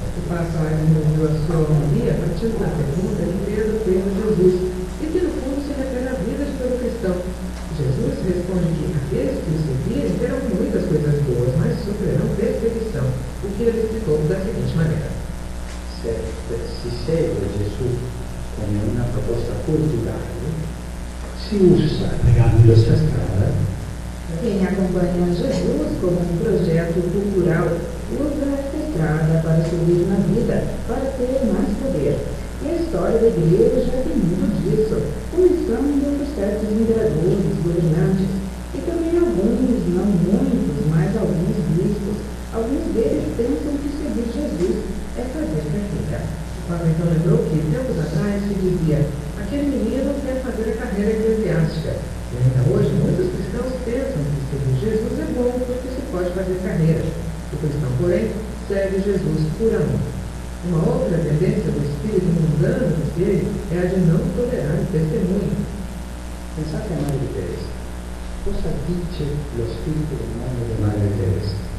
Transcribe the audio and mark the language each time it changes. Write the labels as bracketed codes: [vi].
[pt] O Papa concluiu a sua homilia a partir da pergunta de Pedro Jesus, e que no fundo se refere à vida de todo cristão. Jesus responde que aqueles que o seguirem terão muitas coisas boas, mas sofrerão perseguição, o que ele explicou da seguinte maneira. [it] Se segue Jesus come una proposta culturale, si usa questa strada. [pt] Quem acompanha Jesus como um projeto cultural usa esta estrada para subir na vida, para ter mais poder. E a história da igreja já tem muito disso, começando por certos imperadores, governantes, e também alguns, não muitos, mas alguns bispos. Alguns deles pensam que seguir Jesus é fazer carreira. O Papa então lembrou que, tempos atrás, se dizia: aquele menino quer fazer a carreira eclesiástica. E ainda hoje, muitos cristãos pensam que seguir Jesus é bom porque se pode fazer carreira. O cristão, porém, segue Jesus por amor. Uma outra tendência do espírito mundano dele é a de não tolerar o testemunho. [it] Pensate a Madre Teresa. Cosa dice lo spirito umano di Madre Teresa?